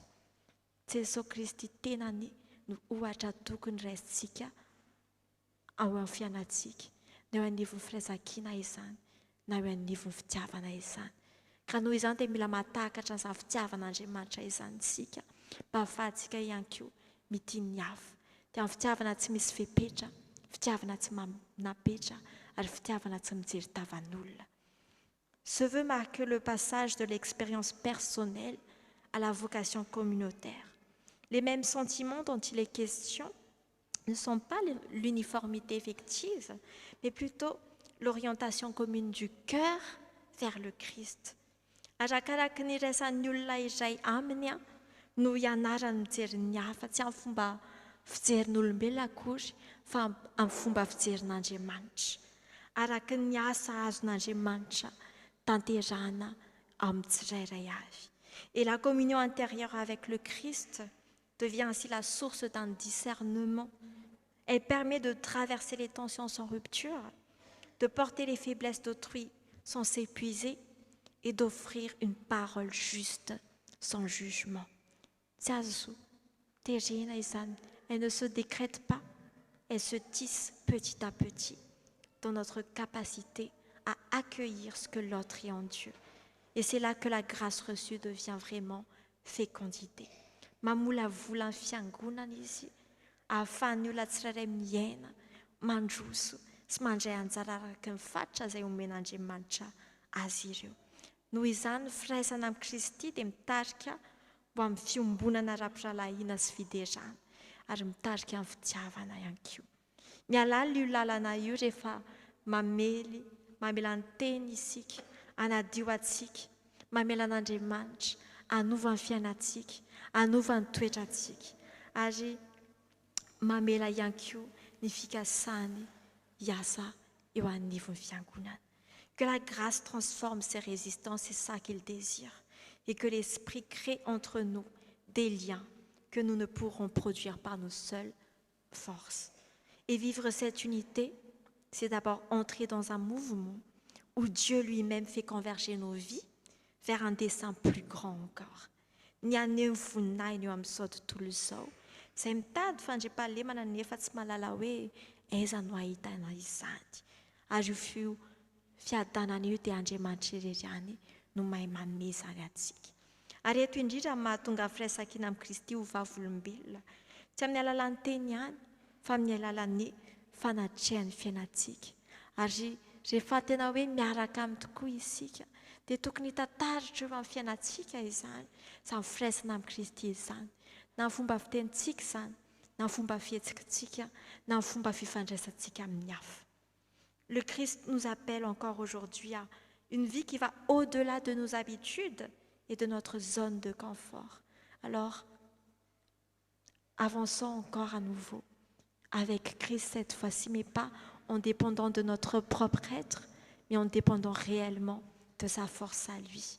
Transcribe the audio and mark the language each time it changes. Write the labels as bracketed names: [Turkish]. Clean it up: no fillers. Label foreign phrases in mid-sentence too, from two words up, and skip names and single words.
[Malagasy] Jesosy Kristy tenany no ohatra tokony raisitsika ao amin'ny fiainantsika, na eo anivon'ny firaisan-kina izany, na eo anivon'ny fitiavana izany. Ka noho izany dia mila mahatakatra an'izany fitiavan'Andriamanitra izany isika mba ahafahantsika ihany koa mitia ny hafa. Dia amin'ny fitiavana tsy misy fepetra, fitiavana tsy manapetra ary fitiavana tsy mijery tavan'olona. [French] Ce vœu marque le passage de l'expérience personnelle à la vocation communautaire. Les mêmes sentiments dont il est question ne sont pas l'uniformité effective, mais plutôt l'orientation commune du cœur vers le Christ. [Malagasy] Arakaraka ny raisan'ny olona iray aminy no ianarany mijery ny hafa, tsy amin'ny fomba fijerin'olombelona akory, fa amin'ny fomba fijerin'Andriamanitra. Araka ny asa azon'Andriamanitra tanterahana amin'ny tsirairay avy. [French] Et la communion intérieure avec le Christ devient ainsi la source d'un discernement. Elle permet de traverser les tensions sans rupture, de porter les faiblesses d'autrui sans s'épuiser et d'offrir une parole juste sans jugement. Elle ne se décrète pas, elle se tisse petit à petit dans notre capacité à accueillir ce que l'autre est en Dieu. Et c'est là que la grâce reçue devient vraiment fécondité. [Malagasy] Mamola vola ny fiangonana izy ahafahan'ny olona tsirairay miaina, mandroso sy mandray anjara araka ny fatra izay omen'Andriamanitra azy ireo. Noho izany ny firaisana amin'ny Kristy dia mitarika ho amin'ny fiombonana ara-piralahiana sy fiderana ary mitarika amin'ny fitiavana ihany koa. Mihalala io lalana io rehefa mamela ny teny isika anadio antsika mamela an'Andriamanitra anova ny fiainantsika, anova ny toetrantsika ary mamela ihany koa ny fikasany hiasa eo anivon'ny fiangonana. [French] Que la grâce transforme ces résistances, c'est ça qu'il désire. Et que l'Esprit crée entre nous des liens que nous ne pourrons produire par nos seules forces. Et vivre cette unité, c'est d'abord entrer dans un mouvement où Dieu lui-même fait converger nos vies vers un dessein plus grand encore. [Malagasy] Ny aneho voninahiny eo amin'ny sao tontolo izao, izay mitady fandriampahalemana nefa tsy mahalala hoe aiza no ahitana izany. Ary io fiadanana io dia Andriamanitra irery ihany no mahay manome izany antsika. Ary eto indrindra ny mahatonga firaisan-kina amin'ny Kristy ho vavolombelona, tsy amin'ny alalan'ny teny ihany fa amin'ny alalan'ny fanatrehan'ny fiainantsika. Ary rehefa tena hoe miaraka amin'ny tokoa isika, dia tokony hitantaritra eo amin'ny fiainantsika izany firaisana amin'ny Kristy izany, na ny fomba fitenitsika izany, na ny fomba fihetsikitsika, na ny fomba fifandraisantsika amin'ny hafa. [French] Le Christ nous appelle encore aujourd'hui à une vie qui va au-delà de nos habitudes et de notre zone de confort. Alors, avançons encore à nouveau avec Christ cette fois-ci, mais pas en dépendant de notre propre être, mais en dépendant réellement de sa force à lui.